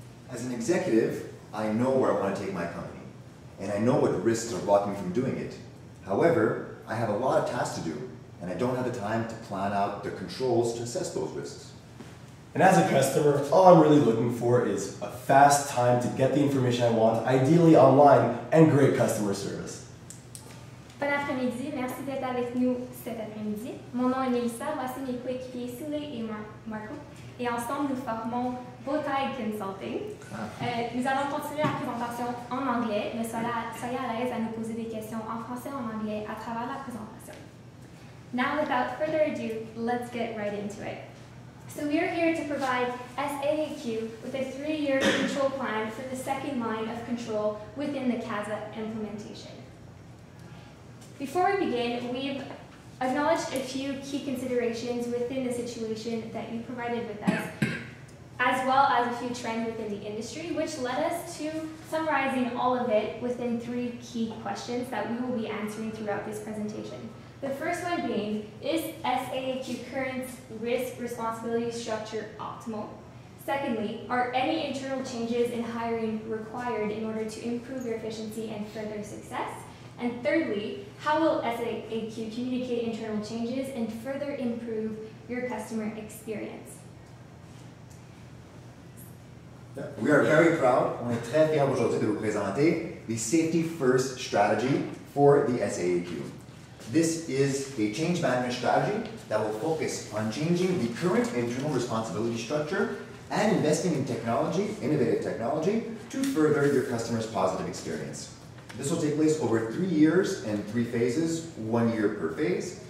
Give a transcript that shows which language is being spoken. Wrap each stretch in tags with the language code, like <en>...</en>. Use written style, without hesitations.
<en>As an executive, I know where I want to take my company, and I know what risks are blocking me from doing it. However, I have a lot of tasks to do, and I don't have the time to plan out the controls to assess those risks. And as a customer, all I'm really looking for is a fast time to get the information I want, ideally online, and great customer service.</en> <fr>Bon après-midi, merci d'être avec nous cet après-midi. Mon nom est Mélissa, voici mes coéquipiers Souley et Marco, et ensemble nous formons Bowtie Consulting. Nous allons continuer la présentation en anglais, mais soyez à l'aise à nous poser des questions en français ou en anglais à travers la présentation.</fr> <en>Now, without further ado, let's get right into it. So we are here to provide SAAQ with a 3-year control plan for the second line of control within the CASA implementation. Before we begin, we've acknowledged a few key considerations within the situation that you provided with us, as well as a few trends within the industry, which led us to summarizing all of it within 3 key questions that we will be answering throughout this presentation. The first one being, is SAAQ current risk responsibility structure optimal? Secondly, are any internal changes in hiring required in order to improve your efficiency and further success? And thirdly, how will SAAQ communicate internal changes and further improve your customer experience? We are very proud,</en> <fr>on est très fiers aujourd'hui de vous présenter</fr> <en>the Safety First Strategy for the SAAQ. This is a change management strategy that will focus on changing the current internal responsibility structure and investing in technology, innovative technology, to further your customer's positive experience. This will take place over 3 years in 3 phases, 1 year per phase.</en>